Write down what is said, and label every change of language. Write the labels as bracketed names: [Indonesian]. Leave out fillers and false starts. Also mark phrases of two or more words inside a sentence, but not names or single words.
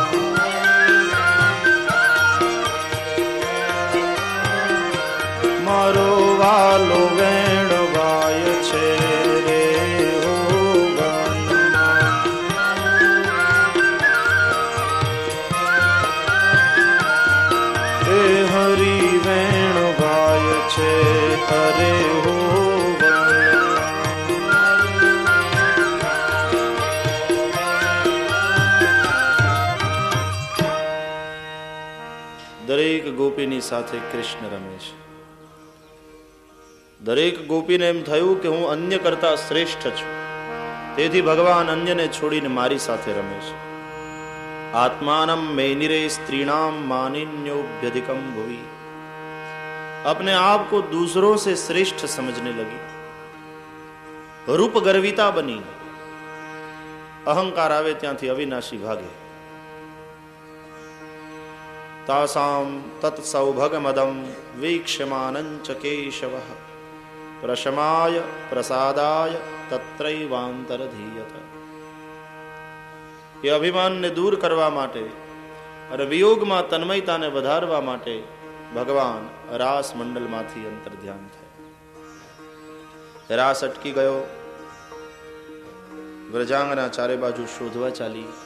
[Gujarati] મારો વાલો વેણ ગાય છે રે હો વનમા। હે હરિ વેણ ગાય છે હરે હો વનમા। દરેક ગોપીની સાથે કૃષ્ણ રમે છે. દરેક ગોપીને એમ થયું કે હું અન્ય કરતા શ્રેષ્ઠ છું, તેથી ભગવાન અન્યને છોડીને મારી સાથે રમે છે. [Sanskrit] आत्मानम मैनिरे स्त्रीणाम मानिन्योभ्यधिकम भुवि. [Hindi] अपने आप को दूसरों से श्रेष्ठ समझने लगी, रूप गर्विता बनी. [Gujarati] અહંકાર આવે ત્યાંથી અવિનાશી ભાગે. [Sanskrit] तासाम तत्सौभगमदम वीक्ष्यमानंच केशवः प्रशमाय प्रसादाय तत्रैवांतरधीयत. [Gujarati] એ અભિમાનને દૂર કરવા માટે અને વિયોગમાં તન્મયતાને વધારવા માટે ભગવાન રાસ મંડળમાંથી અંતર ધ્યાન થયા. રાસ અટકી ગયો. વ્રજાંગના ચારે બાજુ શોધવા ચાલી.